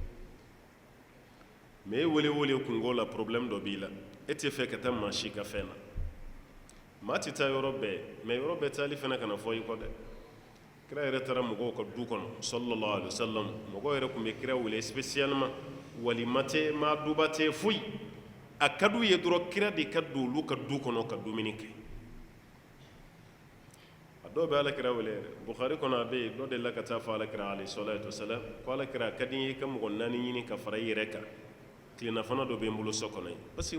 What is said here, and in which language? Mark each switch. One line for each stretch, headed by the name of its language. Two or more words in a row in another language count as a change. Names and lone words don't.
Bambara: mais e wele kungo la problème dɔ b'i la e tɛ fɛ ka taa maa si ka fɛn na maa tɛ taa yɔrɔ bɛɛ mais yɔrɔ bɛɛ taali fana kana fɔ i kɔ dɛ kira yɛrɛ taara mɔgɔw ka du kɔnɔ
Arabic: صلى الله عليه وسلم
Bambara: mɔgɔw yɛrɛ tun bɛ kira wele spécialement walima tɛ maa duba tɛ foyi a ka d'u ye dɔrɔn kira de ka don olu ka du kɔnɔ ka dumuni kɛ a dɔw bɛ alakira wele yɛrɛ bukhari kɔnɔ a bɛ yen dɔ delila ka taa fɔ alakira
Arabic: عليه الصلاة والسلام
Bambara: ko alakira a ka di n ye i ka mɔgɔ 4 ɲini ka fara i yɛrɛ kan tilenafana dɔ bɛ n bolo so kɔnɔ ye
French: parce que